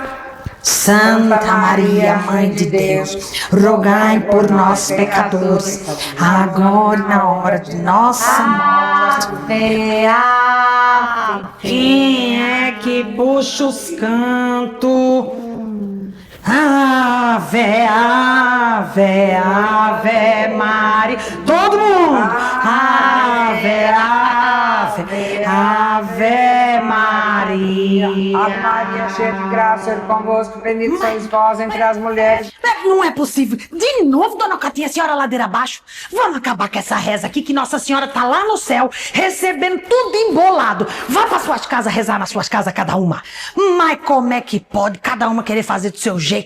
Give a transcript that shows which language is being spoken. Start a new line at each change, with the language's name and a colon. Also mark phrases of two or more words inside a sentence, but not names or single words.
Portuguese: Santa Maria, Mãe de Deus, rogai por nós, pecadores, agora e na hora de nossa morte. Quem é que puxa os cantos? Ave, ave, ave Maria. Todo mundo. Ave, ave, ave Maria. Ave Maria, cheia de graça, o Senhor é convosco. Bendita sois vós entre as mulheres. Não é possível. De novo, dona Cotinha, a senhora ladeira abaixo. Vamos acabar com essa reza aqui, que Nossa Senhora tá lá no céu, recebendo tudo embolado. Vá para suas casas rezar nas suas casas, cada uma. Mas como é que pode cada uma querer fazer do seu jeito?